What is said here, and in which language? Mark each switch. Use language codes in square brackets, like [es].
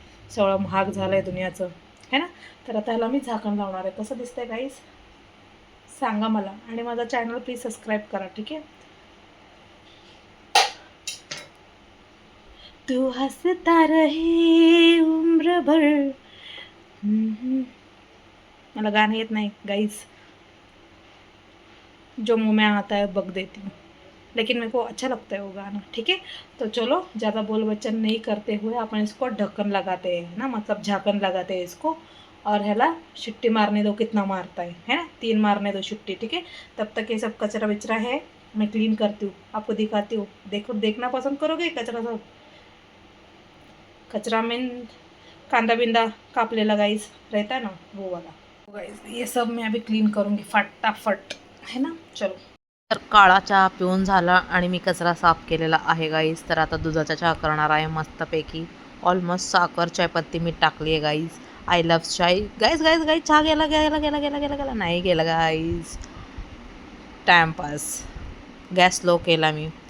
[mr] सगळं महाग झालं आहे दुनियाचं, है ना? तर आता ह्याला मी झाकण लावणार आहे. कसं दिसतंय गाईज सांगा मला, आणि माझा चॅनल प्लीज सबस्क्राईब करा. ठीक आहे, [hi] तू हसता रहे उम्र भर. [mr] मला गाणं येत नाही [hi] गाइस, जो मुँह में आता है बक देती हूँ, लेकिन मेरे को अच्छा लगता है वो गाना. ठीक है, तो चलो ज़्यादा बोल बच्चन नहीं करते हुए अपन इसको ढक्कन लगाते हैं ना, मतलब झाकन लगाते हैं इसको. और ह्याला शिट्टी मारने दो, कितना मारता है ना, 3 मारने दो शिट्टी. ठीक है, तब तक ये सब कचरा विचरा है मैं क्लीन करती हूँ, आपको दिखाती हूँ. देखो, देखना पसंद करोगे कचरा? सब कचरा में [mr] कांदा बिंदा कापलेला [hi] गाइस रहता है ना, वो वाला. गाइस ये सब मैं अभी क्लीन करूँगी फटाफट, है ना. चलो. [mr] तर काळा चहा पिऊन झाला आणि मी कचरा साफ केलेला आहे गाईज. तर आता दुधाचा चहा करणार आहे मस्तपैकी. ऑलमोस्ट साखर चायपत्ती मी टाकली आहे guys. [en] I love chai. [mr] Guys guys guys चहा गेला गेला गेला गेला गेला गेला नाही गेला गाईज, टाइमपास. गॅस स्लो केला मी.